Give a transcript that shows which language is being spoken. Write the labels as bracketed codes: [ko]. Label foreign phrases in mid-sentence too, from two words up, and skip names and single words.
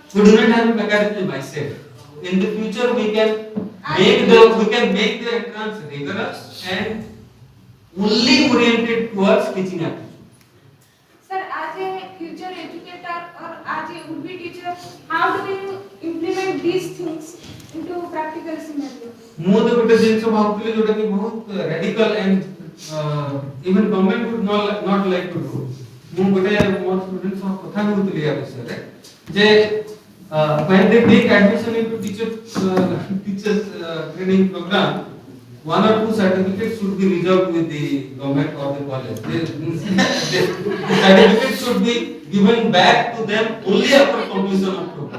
[en] we do not have a mechanism myself. In the future, we can make the entrance rigorous and only oriented towards teaching aptitude. Sir, as a future educator or as a would-be teacher, how do you implement these things into practical scenario? [or] ମୁଁ ତ ଗୋଟେ ଜିନିଷ ଭାବୁଥିଲି ଯୋଉଟା କି ବହୁତ [en] radical and even government would not like to do. [or] ମୁଁ ଗୋଟେ ମୋର [en] students [or] ସହ କଥା ହେଉଥିଲି ୟା ବିଷୟରେ ଯେ [en] when they take admission into teachers training program, one or two certificates should be reserved with the government or the college. The certificates should be given back to them only after completion of program.